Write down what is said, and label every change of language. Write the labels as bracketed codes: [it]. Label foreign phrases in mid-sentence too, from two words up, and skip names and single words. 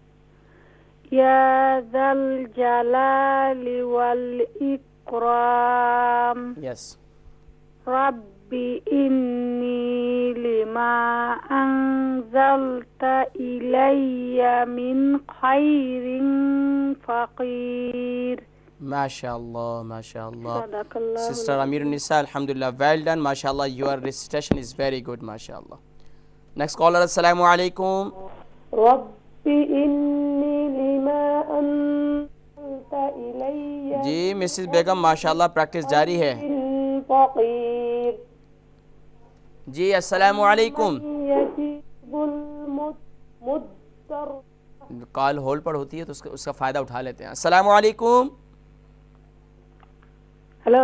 [ar] يا ذا الجلال والإكرام. [en] Yes. [ar] رب إني لما أنزلت إلي من خير فقير. ما شاء الله، ما شاء الله. صدق الله. [en] Sister Amir Nisa, alhamdulillah, well done. [ar] ما شاء الله, [en] your recitation is very good, [ar] ما شاء الله. [en] Next caller, [ar] السلام عليكم. رب إني لما أنت إلي. [ur] جی مسز بیگم ماشاءاللہ پریکٹس جاری ہے. [ar] فقیر. [ur] جی [ar] السلام علیکم. یجیب المضطر. [en] call hold [ur] پر ہوتی ہے تو اس کا فائدہ اٹھا لیتے ہیں. [ar] السلام علیکم. [ur] ہلو.